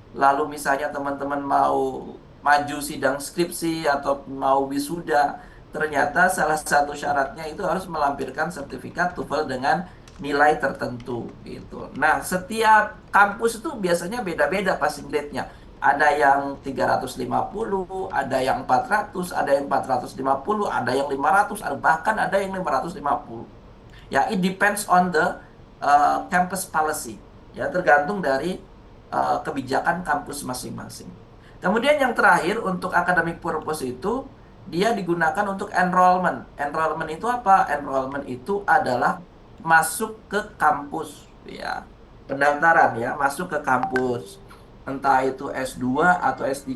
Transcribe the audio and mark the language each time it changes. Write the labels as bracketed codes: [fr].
[id] lalu misalnya teman-teman mau maju sidang skripsi atau mau wisuda, ternyata salah satu syaratnya itu harus melampirkan sertifikat TOEFL dengan nilai tertentu gitu. Nah, setiap kampus itu biasanya beda-beda passing grade-nya. Ada yang 350, ada yang 400, ada yang 450, ada yang 500, bahkan ada yang 550. [en] Ya, it depends on the campus policy. [id] Ya, tergantung dari kebijakan kampus masing-masing. Kemudian yang terakhir untuk academic purpose itu dia digunakan untuk enrollment. Enrollment itu apa? Enrollment itu adalah masuk ke kampus, ya. Pendaftaran ya, masuk ke kampus. Entah itu S2 atau S3.